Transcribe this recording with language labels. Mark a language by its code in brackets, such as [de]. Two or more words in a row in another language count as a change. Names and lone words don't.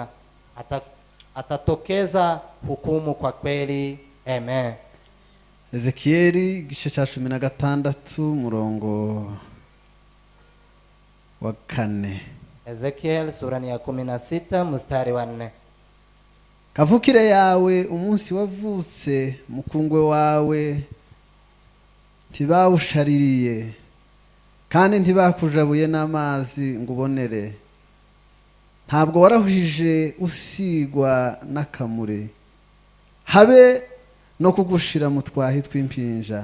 [sw] Atatokeza hukumu kwa kweli. Amen. [rn] Ezekieli gice cha 16 murongo wa 4. [sw] Ezekiel sura ya 16 mstari wa 4. [rn] Kavukire yawe umunsi wavutse mukungwe wawe ntibawushaririye kandi ntibakujabuye n'amazi ngubonere. Ntabwo warahujije usigwa n'akamure habe no kugushira mu twahi tw'impinja.